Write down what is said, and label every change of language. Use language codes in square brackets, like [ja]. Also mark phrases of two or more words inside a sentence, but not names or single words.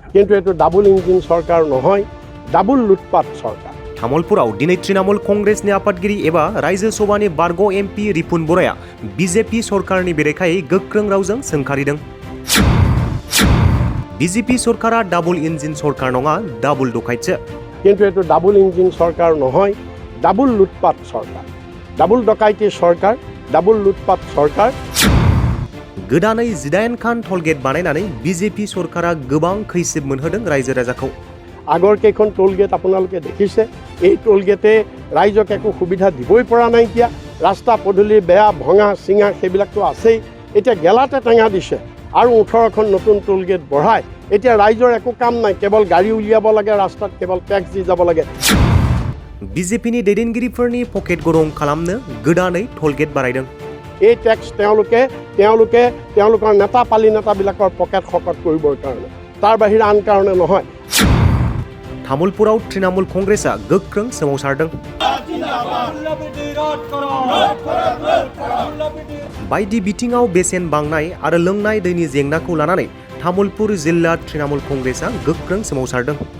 [as] কিন্তু এটো [en] double engine [as] সরকার নহয় ডাবল লুটপাট সরকার [brx] तामुलपुराव दिनै तृणमूल कंग्रेसनि आफादगिरि एबा रायजो सभानि बारग' एमपि रिपुन बराया बीजेपी सरकारनि बेरेखायै गोख्रों रावजों सोंखारिदों। बीजेपी सरकारा [en] double engine [brx] सरकार नङा डाबल डकाइटसो। [as] কিন্তু এটো [en] double engine [as] সরকার নহয় ডাবল লুটপাট সরকার [en] double dacoity [as] সরকার ডাবল লুটপাট সরকার [brx] गोदानै 18 खान टलगेट बानायनानै बीजेपी सरकारा गोबां खैसिब मोनहोदों रायजो राजाखौ। [as] আগৰ কেইখন টোলগেট আপোনালোকে দেখিছে এই টোলগেটে ৰাইজক একো সুবিধা দিবই পৰা নাই কিয়া ৰাস্তা পদূলি বেয়া ভঙা চিঙা সেইবিলাকতো আছেই এতিয়া গেলাতে টেঙা দিছে আৰু 18খন নতুন টোলগেট বঢ়াই এতিয়া ৰাইজৰ একো কাম নাই কেৱল গাড়ী উলিয়াব লাগে ৰাস্তাত কেৱল টেক্স দি যাব লাগে [brx] बीजेपीनि दैदेनगिरिफोरनि पकेट गरम खालामनो गोदानै टलगेट बारायदों। [as] এই টেক্স তেওঁলোকৰ নেতা পালি নেতাবিলাকৰ পকেট শকত কৰিবৰ কাৰণে তাৰ বাহিৰে আন কাৰণে নহয়। [brx] तामुलपुराव तृणमूल कंग्रेसआ गोख्रों सोमावसारदों। बायदि बिथिङाव बेसेन बांनाय आरो लोंनाय दैनि जेंनाखौ लानानै तामुलपुर जिल्ला तृणमूल कंग्रेसआ गोख्रों सोमावसारदों।